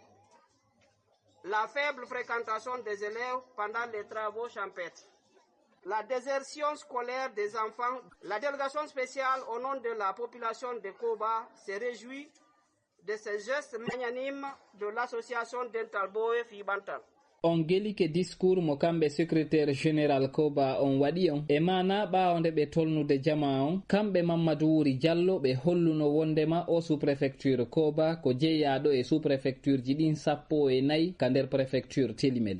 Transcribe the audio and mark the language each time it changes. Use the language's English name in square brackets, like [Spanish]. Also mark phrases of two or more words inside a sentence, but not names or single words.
[French] La faible fréquentation des élèves pendant les travaux champêtres. la désertion scolaire des enfants. La délégation spéciale au nom de la population de Koba se réjouit de ce geste magnanime de l'association Dental Boe Fibantal. [Fula] On geli ke discours mo kamɓe [French] secrétaire général [Fula] Koba on waɗi on e mana ɓawde ɓe tolnude jama on kamɓe Mamadou Wuri Diallo ɓe holluno wondema o [French] sous préfecture [Fula] Koba ko jeeyaɗo e [French] sous préfecture [Fula] ji ɗin 14 ka nder préfecture Télimélé.